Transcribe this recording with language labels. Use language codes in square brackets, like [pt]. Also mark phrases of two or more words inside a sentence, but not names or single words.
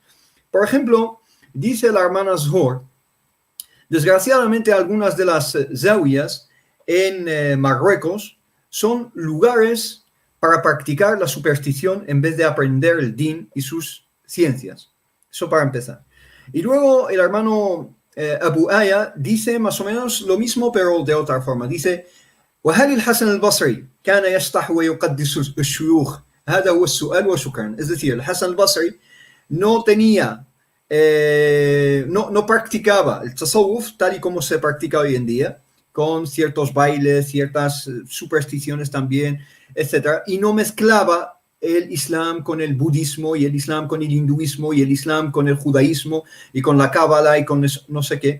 [es] Por ejemplo, dice la hermana Zohar, desgraciadamente algunas de las zawiyas en Marruecos son lugares para practicar la superstición en vez de aprender el din y sus ciencias. Eso para empezar. Y luego el hermano Abu Aya dice más o menos lo mismo, pero de otra forma. Dice, [ar] وهل الحسن البصري كان يشطح ويقدس الشيوخ هذا هو السؤال وشكرا. [es] Es decir, el Hasan al-Basri no practicaba el tasawwuf tal y como se practica hoy en día, con ciertos bailes, ciertas supersticiones también, etc. Y no mezclaba el Islam con el budismo y el Islam con el hinduismo y el Islam con el judaísmo y con la cábala y con no sé qué.